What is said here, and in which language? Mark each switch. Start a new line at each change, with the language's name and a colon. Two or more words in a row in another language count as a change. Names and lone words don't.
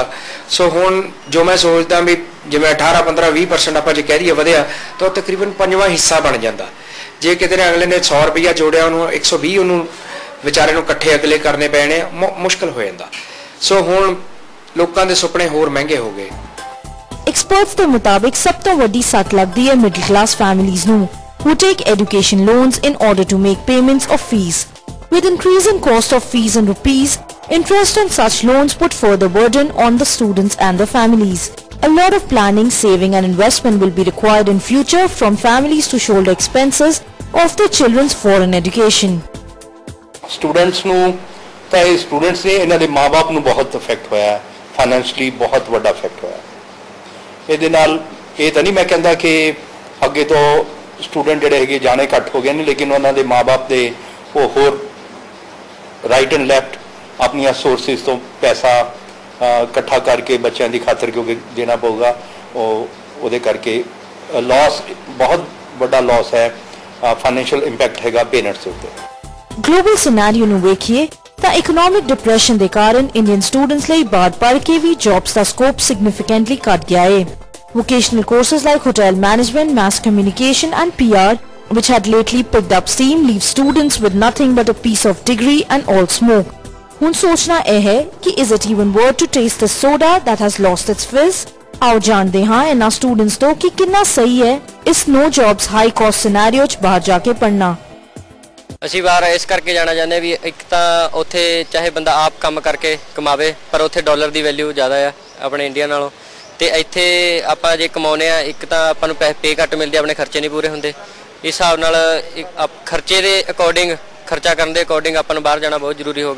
Punjabi: ਸੋ ਹੁਣ ਜੋ ਮੈਂ ਸੋਚਦਾ ਵੀ ਜਿਵੇਂ 18-15-20% ਆਪਾਂ ਜੇ ਕਹਿ ਦਈਏ ਵਧਿਆ ਤਾਂ ਤਕਰੀਬਨ 5ਵਾਂ ਹਿੱਸਾ ਬਣ ਜਾਂਦਾ। ਜੇ ਕਿਤੇ ਨੇ ਅਗਲੇ ਨੇ 100 ਰੁਪਈਆ ਜੋੜਿਆ ਉਹਨੂੰ 120 ਉਹਨੂੰ ਵਿਚਾਰੇ ਨੂੰ ਇਕੱਠੇ ਅਗਲੇ ਕਰਨੇ ਪੈਣੇ, ਮੁਸ਼ਕਲ ਹੋ ਜਾਂਦਾ। ਸੋ ਹੁਣ ਲੋਕਾਂ ਦੇ ਸੁਪਨੇ ਹੋਰ ਮਹਿੰਗੇ ਹੋ ਗਏ। Experts ਦੇ ਮੁਤਾਬਿਕ ਸਭ ਤੋਂ ਵੱਡੀ ਸੱਟ ਲੱਗਦੀ ਹੈ
English: middle class families
Punjabi: ਨੂੰ
English: who take education loans in order to make payments of fees. With increasing cost of fees in rupees, interest on such loans put further burden on the students and their families. a lot of planning, saving and investment will be required in future from families to shoulder expenses of their children's foreign education.
Punjabi: Students ਨੂੰ ਤਾਂ ਇਹ students ਨੇ ਇਹਨਾਂ ਦੇ ਮਾਂ-ਬਾਪ ਨੂੰ ਬਹੁਤ ਇਫੈਕਟ ਹੋਇਆ ਹੈ, ਫਾਈਨੈਂਸ਼ਲੀ ਬਹੁਤ ਵੱਡਾ ਇਫੈਕਟ ਹੋਇਆ। ਇਹਦੇ ਨਾਲ ਇਹ ਤਾਂ ਨਹੀਂ ਮੈਂ ਕਹਿੰਦਾ ਕਿ ਅੱਗੇ ਤੋਂ ਸਟੂਡੈਂਟ ਜਿਹੜੇ ਹੈਗੇ ਜਾਣੇ ਘੱਟ ਹੋ ਗਏ ਨੇ, ਲੇਕਿਨ ਉਹਨਾਂ ਦੇ ਮਾਂ-ਬਾਪ ਦੇ ਉਹ ਹੋਰ
English: right and left
Punjabi: ਆਪਣੀਆਂ ਸੋਰਸਿਸ ਤੋਂ ਪੈਸਾ ਇਕੱਠਾ ਕਰਕੇ ਬੱਚਿਆਂ ਦੀ ਖਾਤਰ ਕਿਉਂਕਿ ਦੇਣਾ ਪਊਗਾ, ਉਹਦੇ ਕਰਕੇ ਲਾਸ ਬਹੁਤ ਵੱਡਾ ਲਾਸ ਹੈ,
English: financial impact
Punjabi: ਹੈਗਾ ਪੇਰੈਂਟਸ ਦੇ ਉੱਤੇ।
English: global scenario
Punjabi: ਨੂੰ ਵੇਖੀਏ ਤਾਂ
English: economic depression
Punjabi: ਦੇ ਕਾਰਨ
English: Indian students
Punjabi: ਲਈ ਬਾਹਰ ਪੜ੍ਹ ਕੇ ਵੀ ਜੌਬਸ ਦਾ ਸਕੋਪ ਸਿਗਨੀਫੀਕੈਂਟਲੀ ਘਟ ਗਿਆ ਹੈ।
English: Vocational courses like hotel management, mass communication and PR, which had lately picked up steam, leave students with nothing but a piece of degree and all smoke.
Punjabi: ਹੁਣ ਸੋਚਣਾ ਇਹ ਹੈ ਕਿ
English: is it even worth to taste the soda that has lost its fizz?
Punjabi: ਆਓ ਜਾਣਦੇ ਹਾਂ ਇਹਨਾਂ ਸਟੂਡੈਂਟਸ ਤੋਂ ਕਿ ਕਿੰਨਾ ਸਹੀ ਹੈ ਇਸ
English: no jobs high cost scenario
Punjabi: 'ਚ ਬਾਹਰ ਜਾ ਕੇ ਪੜ੍ਹਨਾ। ਅਸੀਂ ਬਾਹਰ ਇਸ ਕਰਕੇ ਜਾਣਾ ਚਾਹੁੰਦੇ ਵੀ ਇੱਕ ਤਾਂ ਉੱਥੇ ਚਾਹੇ ਬੰਦਾ ਆਪ ਕੰਮ ਕਰਕੇ ਕਮਾਵੇ ਪਰ ਉੱਥੇ ਡਾਲਰ ਦੀ ਵੈਲਿਊ ਜ਼ਿਆਦਾ ਆ ਆਪਣੇ ਇੰਡੀਆ ਨਾਲੋਂ, ਤੇ ਇੱਥੇ ਆਪਾਂ ਜੇ ਕਮਾਉਨੇ ਆ ਇੱਕ ਤਾਂ ਆਪਾਂ ਨੂੰ ਪੇ ਘੱਟ ਮਿਲਦੇ, ਆਪਣੇ ਖਰਚੇ ਨਹੀਂ ਪੂਰੇ ਹੁੰਦੇ। ਇਸ ਹਿਸਾਬ ਨਾਲ ਖਰਚੇ ਦੇ ਅਕੋਰਡਿੰਗ ਖਰਚਾ ਕਰਨ ਦੇ ਅਕੋਰਡਿੰਗ ਆਪਾਂ ਨੂੰ ਬਾਹਰ ਜਾਣਾ ਬਹੁਤ ਜ਼ਰੂਰੀ ਹੋ ਗਿਆ।